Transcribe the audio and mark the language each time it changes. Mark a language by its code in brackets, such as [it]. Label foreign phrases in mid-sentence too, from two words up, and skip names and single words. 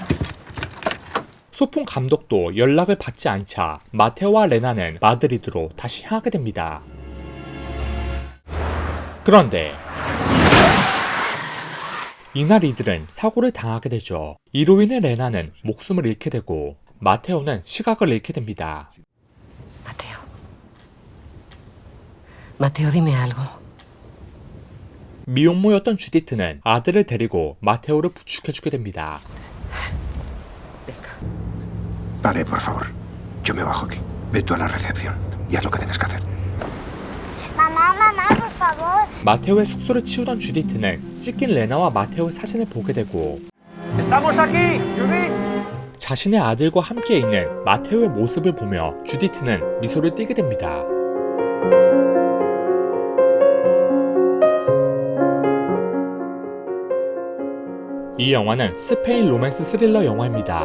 [ko] 소풍 감독도 연락을 받지 않자 마테오와 레나는 마드리드로 다시 향하게 됩니다. 그런데 이날 이들은 사고를 당하게 되죠. 이로 인해 레나는 목숨을 잃게 되고 마테오는 시각을 잃게 됩니다. [es] Mateo. Mateo, dime algo. [ko] 미혼모였던 주디트는 아들을 데리고 마테오를 부축해주게 됩니다. [es] Pare, por favor. Yo me bajo aquí. Ve tú a la recepción y haz lo que tengas que hacer. Mamá, por favor. [ko] 마테오의 숙소를 치우던 주디트는 찢긴 레나와 마테오의 사진을 보게 되고 [es] ¡Estamos aquí, Judith! [ko] 자신의 아들과 함께 있는 마테오의 모습을 보며 주디트는 미소를 띠게 됩니다. 이 영화는 스페인 로맨스 스릴러 영화입니다.